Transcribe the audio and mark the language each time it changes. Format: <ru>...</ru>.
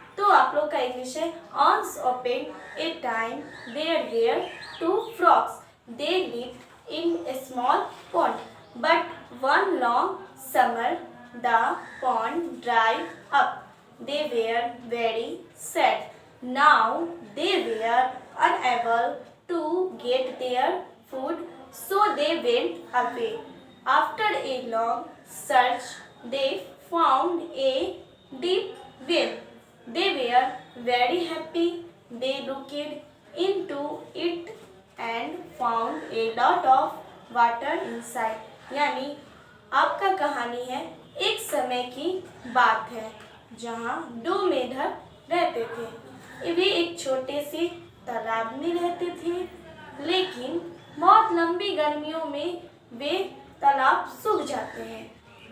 <hi>तो आप लोग का इंग्लिश है।</hi> <en>Once upon a time there were two frogs, they lived in a small pond but one long summer the pond dried up. They were very sad. Now they were unable to get their food, so they went away. After a long search, they found a deep well. They were very happy. They looked into it and found a lot of water inside.</en> <hi>यानी आपका कहानी है, एक समय की बात है जहाँ दो मेढक रहते थे। वे एक छोटे से तालाब में रहते थे, लेकिन बहुत लंबी गर्मियों में वे तालाब सूख जाते हैं।</hi>